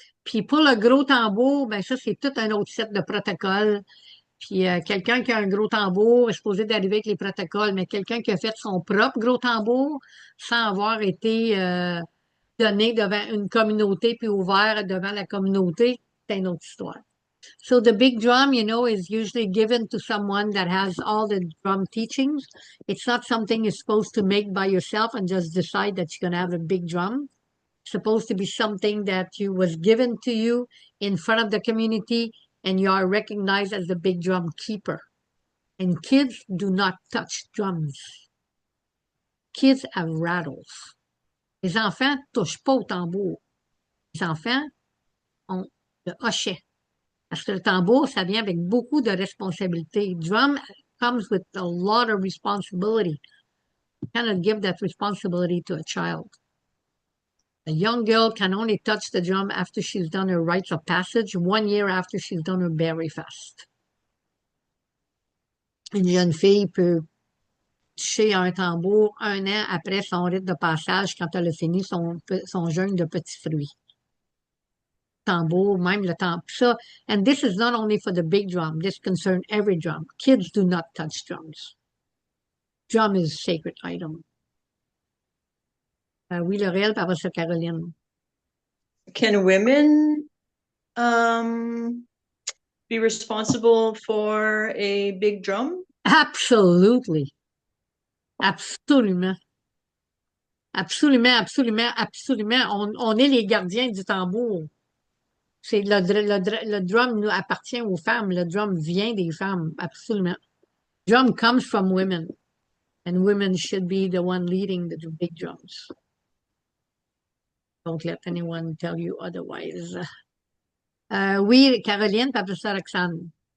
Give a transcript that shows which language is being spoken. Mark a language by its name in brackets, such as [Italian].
[French] Puis pour le gros tambour, ben ça, c'est tout un autre set de protocoles. Puis quelqu'un qui a un gros tambour est supposé d'arriver avec les protocoles, mais quelqu'un qui a fait son propre gros tambour sans avoir été donné devant une communauté puis ouvert devant la communauté, c'est une autre histoire. [English] So the big drum, is usually given to someone that has all the drum teachings. It's not something you're supposed to make by yourself and just decide that you're going to have a big drum. It's supposed to be something that was given to you in front of the community, and you are recognized as the big drum keeper. And kids do not touch drums. Kids have rattles. [French] Les enfants ne touchent pas au tambour. Les enfants ont le hochet. Parce que le tambour, ça vient avec beaucoup de responsabilités. [English] Drum comes with a lot of responsibility. cannot give that responsibility to a child. A young girl can only touch the drum after she's done her rites of passage, 1 year after she's done her berry fast. [French] Une jeune fille peut toucher un tambour 1 an après son rite de passage quand elle a fini son jeûne de petits fruits. Tambour, même le tambour. [English] Ça, and this is not only for the big drum. This concerns every drum. Kids do not touch drums. Drum is a sacred item. [French] Oui, le réel, par ça, Caroline. [English] Can women be responsible for a big drum? Absolutely. Absolument. [French] Absolument, absolument, absolument. On est les gardiens du tambour. C'est le drum nous appartient aux femmes. Le drum vient des femmes. [English] Absolument. Drum comes from women. And women should be the one leading the big drums. Don't let anyone tell you otherwise. [French] Oui, Caroline, puis après ça, Roxane.